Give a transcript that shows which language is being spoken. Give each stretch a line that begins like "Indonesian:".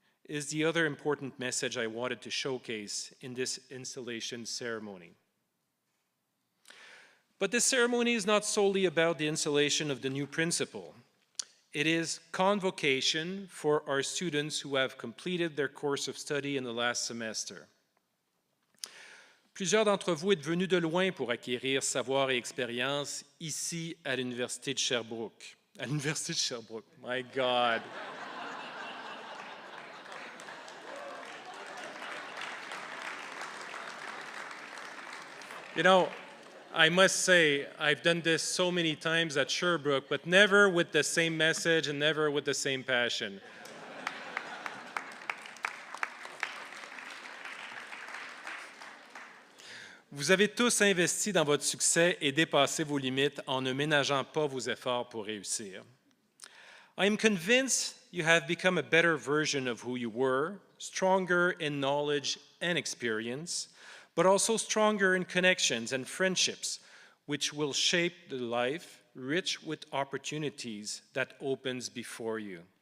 English: is the other important message I wanted to showcase in this installation ceremony. But this ceremony is not solely about the installation of the new principal. It is convocation for our students who have completed their course of study in the last semester.
French: Plusieurs d'entre vous êtes venus de loin pour acquérir savoir et expérience ici à l'Université de Sherbrooke. À l'Université de Sherbrooke,
English: my God. You know, I must say, I've done this so many times at Sherbrooke, but never with the same message and never with the same passion.
French: Vous avez tous investi dans votre succès et dépassé vos limites en ne ménageant pas vos efforts pour réussir.
English: I am convinced you have become a better version of who you were, stronger in knowledge and experience, but also stronger in connections and friendships, which will shape the life rich with opportunities that opens before you.